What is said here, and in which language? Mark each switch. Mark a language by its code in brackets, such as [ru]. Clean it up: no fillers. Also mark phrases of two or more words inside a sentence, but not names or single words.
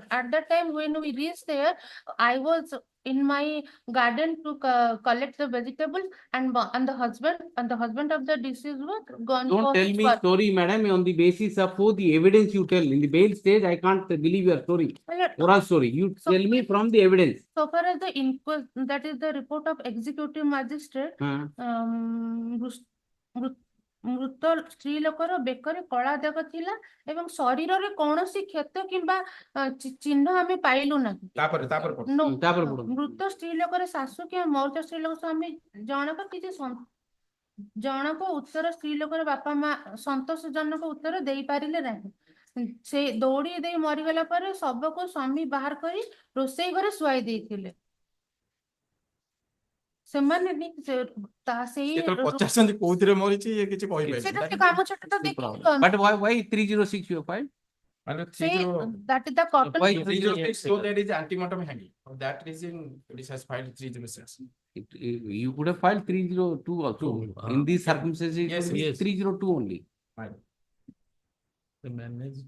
[en] At that time when we reached there, I was in my garden to collect the vegetables, and the husband of the deceased was gone. Don't for tell his me work. story, madam, on the basis of the evidence you tell. In the bail stage, I can't believe your story. My lord, Oral story. You tell me from the evidence. so far as the inquest, that is the report of executive magistrate, [or] ମୃତ ସ୍ତ୍ରୀ ଲୋକର ବେକରେ କଳା ଦାଗ ଥିଲା ଏବଂ ଶରୀରରେ କୌଣସି କ୍ଷତ କିମ୍ବା ଚିହ୍ନ ଆମେ ପାଇଲୁ ନାହିଁ। ମୃତ ସ୍ତ୍ରୀ ଲୋକର ଶାଶୁ କିମ୍ବା ମୌତ ସ୍ତ୍ରୀ ଲୋକ ସ୍ୱାମୀ ଜଣକ କିଛି ଜଣକ ଉତ୍ତର ସ୍ତ୍ରୀ ଲୋକର ବାପା ମା ସନ୍ତୋଷଜନକ ଉତ୍ତର ଦେଇପାରିଲେ ନାହିଁ। ସେ ଦୌଡ଼ି ଦେଇ ମରିଗଲା ପରେ ଶବକୁ ସ୍ୱାମୀ ବାହାର କରି ରୋଷେଇ ଘରେ ଶୁଆଇ ଦେଇଥିଲେ। ସେମାନେ ପଚାରୁଛନ୍ତି କୋଉଥିରେ ମରିଛି ଇଏ କିଛି କହିପାରିବେ। ସେଟା ଟିକେ କାମ ଛୋଟ ତ ଦେଖିକି [en] But why 306 you filed? that is the cotton. Why 306? So there is antemortem hanging. For that reason, police has filed 306. You could have filed 302 also. In these circumstances, it Yes, will be yes. 302 only. Fine. The managed.